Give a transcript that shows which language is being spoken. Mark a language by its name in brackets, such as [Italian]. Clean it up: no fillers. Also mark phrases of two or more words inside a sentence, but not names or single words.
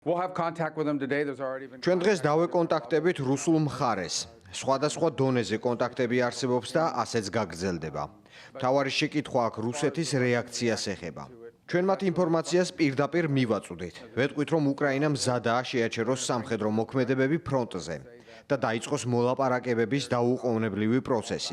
[English] We'll have contact with them today. There's already been [Georgian] ჩვენ დღეს დავეკონტაქტებით რუსულ მხარეს. სხვადასხვა დონეზე კონტაქტები არსებობს და ასეც გაგრძელდება. მთავარი შეკითხვა აქ რუსეთის რეაქციას ეხება. ჩვენ მათ ინფორმაციას პირდაპირ მივაწვდით. ვეტყვით, რომ უკრაინა მზადაა შეაჩეროს სამხედრო მოქმედებები ფრონტზე და დაიწყოს მოლაპარაკებების დაუყოვნებლივი პროცესი.